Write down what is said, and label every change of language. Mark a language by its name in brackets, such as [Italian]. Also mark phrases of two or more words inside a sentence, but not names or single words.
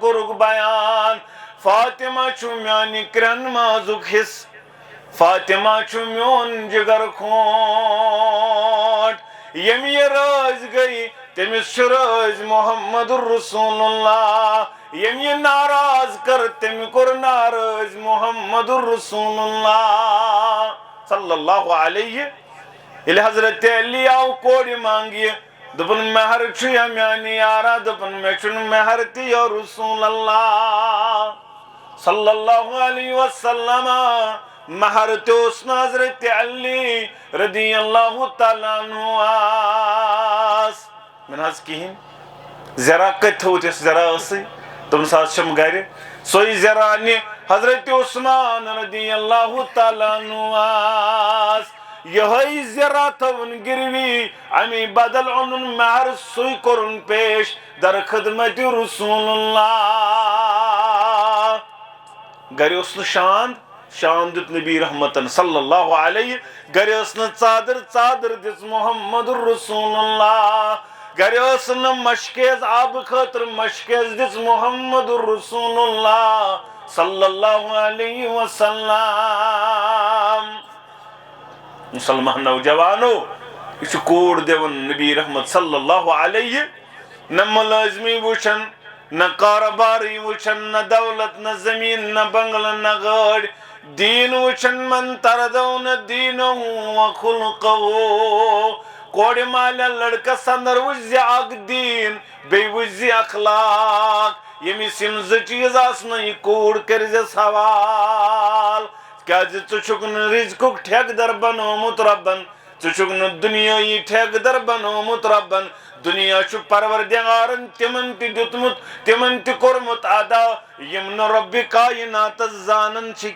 [Kashmiri] کوٚرُکھ بیان فاطمہ چھُ میانہِ کرٛٮ۪ن مازُک حصہٕ فاطمہ چھُ میون جگر کھونٛٹ ییٚمہِ یہِ رٲضۍ گٔے تٔمِس چھُ رٲضۍ محمد رسول اللہ ییٚمہِ یہِ ناراض کٔر تٔمۍ کوٚر ناراض محمد رسول اللہ [Arabic] صلی اللہ علیہ [Kashmiri] ییٚلہِ حضرت علی آو کورِ مانگہِ دوٚپُن مہر چھُیا میانہِ یارا دوٚپُن مےٚ چھُنہٕ مہر تہِ [Arabic] یا رسول اللہ صلی اللہ علیہ وسلم [Kashmiri] مہر تہِ اوس نہٕ حضرت علی [Arabic] رضی اللہ تعالیٰ عنہ [Kashmiri] مےٚ نہ حظ کِہیٖنۍ زیرا کتہِ تھوٚوُتھ یۄس زیرا ٲسٕے دوٚپنس حظ چھَم گرِ سۄے زیرا نہِ حضرت عثمان [Arabic] رضی اللہ تعالیٰ عنہ [Kashmiri] یہے زیرا تھوُن گروی امی بدل اونُن مہر سُے کوٚرُن پیش در خدمت رسول اللہ گرِ اوس نہٕ شان دیُت نبی رحمتن [Arabic] صلی اللہ علیہ [Kashmiri] گرِ ٲس نہٕ ژادر دِژ محمد رسول اللہ گرِ ٲس نہٕ مشکیز آبہٕ خٲطرٕ مشکیز دِژ محمد رسول اللہ [Arabic] صلی اللہ علیہ وسلم [Kashmiri] مسلمان نوجوانو یہ چھُ کوٗر دِوان نبی رحمت [Arabic] صلی اللہ علیہ [Kashmiri] نہ ملٲزمی وٕچھان نہ کارٕبارٕے وٕچھان نہ دولت نہ زمیٖن نہ بنگلہٕ نہ گٲڑۍ دیٖن وٕچھان من تردو نہ دیٖنہو و خلقہو کورِ مالیہ لڑکس اندر وٕچھ زِ اکھ دیٖن بیٚیہِ وٕچھ زِ اخلاق ییٚمِس یِم زٕ چیٖز آسنہٕ یہِ کوٗر کٔرۍزٮ۪س حوال کیٛازِ ژٕ چھُکھ نہٕ رِزقُک ٹھیکہٕ در بنومُت رۄبن ژٕ چھُکھ نہٕ دُنیٲیی ٹھیکہٕ در بنومُت رۄبن دُنیا چھُ پروردگارن تِمن تہِ دیُتمُت تِمن تہِ کوٚرمُت عطا یِم نہٕ رۄبِ کایناتس زانان چھِ